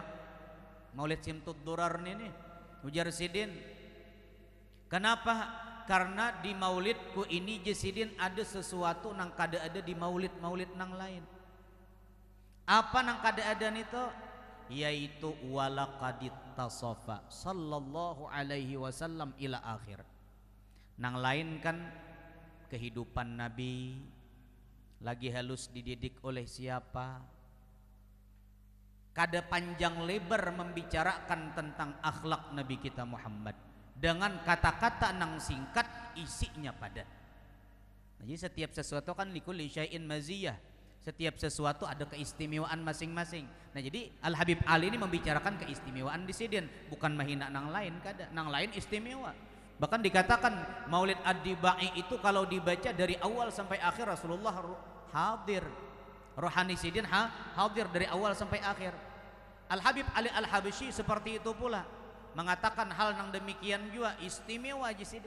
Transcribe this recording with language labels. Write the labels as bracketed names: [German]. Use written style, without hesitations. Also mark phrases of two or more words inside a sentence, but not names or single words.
[Banjar] Maulid Simtud Durar ini ujar Sidin. Kenapa? Karena di maulidku ini Sidin ada sesuatu nang kada ada di maulid-maulid nang lain. Apa nang kada ada nito? Yaitu [Arabic] ولقد اتصف صلى الله عليه وسلم إلى آخر. [Banjar] Nang lain kan kehidupan Nabi lagi halus dididik oleh siapa, kada panjang lebar membicarakan tentang akhlak Nabi kita Muhammad dengan kata-kata nang singkat, isinya padat. Jadi setiap sesuatu kan [Arabic] لكل شيء مزية. [Banjar] Setiap sesuatu ada keistimewaan masing-masing. Nah, jadi Al Habib Ali ini membicarakan keistimewaan di Sidin, bukan mahina nang lain, kada. Nang lain istimewa. Bahkan dikatakan Maulid Ad-Dibai itu kalau dibaca dari awal sampai akhir Rasulullah hadir. Rohani Sidin hadir dari awal sampai akhir. Al Habib Ali Al Habsyi seperti itu pula, mengatakan hal nang demikian juga istimewa di Sidin.